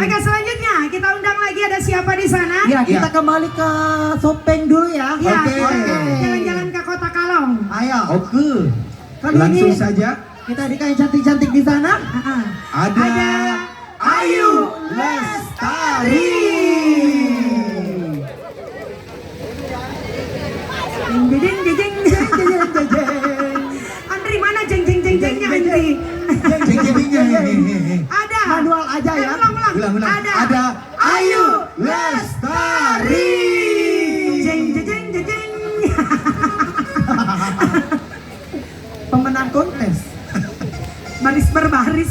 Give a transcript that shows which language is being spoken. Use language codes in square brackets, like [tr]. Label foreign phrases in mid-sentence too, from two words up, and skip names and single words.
[id] Oke, selanjutnya kita undang lagi, ada siapa di sana? Ya, kita kembali ke Sopeng dulu ya. Ya, Oke. jalan-jalan ke Kota Kalong. Ayo. Oke. Kali Langsung ini saja kita dikain cantik-cantik di sana. ada Ayu Lestari. Jeng jeng jeng jeng jeng jeng jeng. Andri mana jeng jeng jeng jengnya Andri? Ada. Manual aja ya. Ulang. Ada Ayu Lestari. Jeng jeng jeng jeng jeng. Pemenang kontes. Baris berbaris.